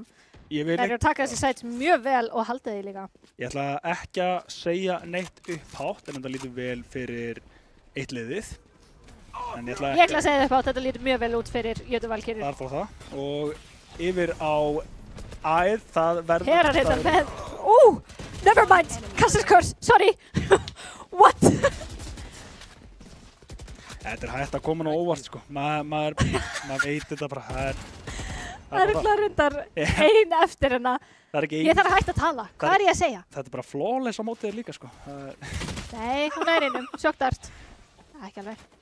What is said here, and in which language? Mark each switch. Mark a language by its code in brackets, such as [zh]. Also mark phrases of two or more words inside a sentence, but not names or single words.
[is] Þeir eru að taka þessi sætt mjög vel og halda því líka. Ég ætla ekki að segja neitt upphátt, en þetta lítur vel fyrir eitt liðið. Ég ætla að segja upphátt, þetta lítur mjög vel út fyrir Jötu Valkyrjur. Þar fór það. Og yfir á æð, það verður... Hér er þetta með... [en] Never mind! Kassis kurs, sorry! What? [is] Þetta er hægt að koma nú óvart, Maður veit þetta bara, Það er reyndar ein eftir hérna. Ég þarf að hætta að tala. Hvað er ég að segja? Þetta er bara flawless á mótið þér líka, Nei, hún er einum. Sjokkdart. Ekki alveg.